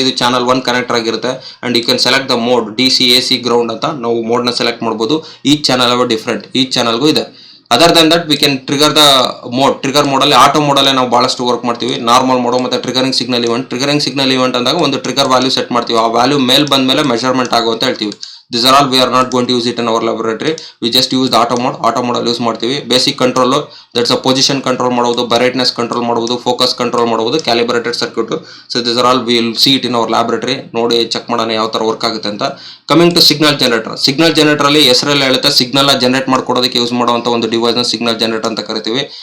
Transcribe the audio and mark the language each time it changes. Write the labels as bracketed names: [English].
[Kannada] ಇದು channel 1 connector ಆಗಿರುತ್ತೆ. [English] and you can select the mode, [Kannada] DC, AC, ground ಅಂತ ನಾವು ಮೋಡ್ ನ ಸೆಲೆಕ್ಟ್ ಮಾಡಬಹುದು. ಈ ಚಾನಲ್ ಅವ ಡಿಫ್ರೆಂಟ್, ಈ ಚಾನಲ್ಗೂ ಇದೆ. [English] Other than that we can trigger the mode. [Kannada] Trigger mode ಅಲ್ಲಿ ಆಟೋ ಮೋಡ್ ಅಲ್ಲೇ ನಾವು ಬಹಳಷ್ಟು ವರ್ಕ್ ಮಾಡ್ತೀವಿ. ನಾರ್ಮಲ್ ಮೋಡ್ ಮತ್ತೆ ಟ್ರಿಗರಿಂಗ್ ಸಿಗ್ನಲ್ ಇವೆಂಟ್ ಅಂದಾಗ ಒಂದು ಟ್ರಿಗರ್ ವ್ಯಾಲ್ಯೂ ಸೆಟ್ ಮಾಡ್ತೀವಿ. ಆ ವ್ಯಾಲ್ಯೂ ಮೇಲ್ ಬಂದ ಮೇಲೆ ಮೆಷರ್ಮೆಂಟ್ ಆಗುತ್ತೆ ಹೇಳ್ತೀವಿ. [English] These are all we are not going to use it in our laboratory. We just use the auto mode [Kannada] ಅಲ್ಲಿ ಯೂಸ್ ಮಾಡ್ತೀವಿ. Basic control, that's a position control ಮಾಡಬಹುದು, brightness control ಮಾಡಬಹುದು, ಫೋಕಸ್ ಕಂಟ್ರೋಲ್ ಮಾಡಬಹುದು, calibrated circuit. [English] So this are all we will see it in our laboratory. [Kannada] ನೋಡಿ check ಮಾಡೋಣ ಯಾವ ತರ work ಆಗುತ್ತೆ ಅಂತ. ಕಮಿಂಗ್ ಟು ಸಿಗ್ನಲ್ ಜನರೇಟರ್ ಅಲ್ಲಿ ಹೆಸರಲ್ಲಿ ಹೇಳುತ್ತೆ ಸಿಗ್ನಲ್ ಜನರೇಟ್ ಮಾಡ್ಕೊಡೋದಕ್ಕೆ ಯೂಸ್ ಮಾಡುವಂತ ಒಂದು ಡಿವೈಸ್ ನ ಸಿಗ್ನಲ್ ಜನರೇಟರ್ ಅಂತ ಕರಿತೀವಿ.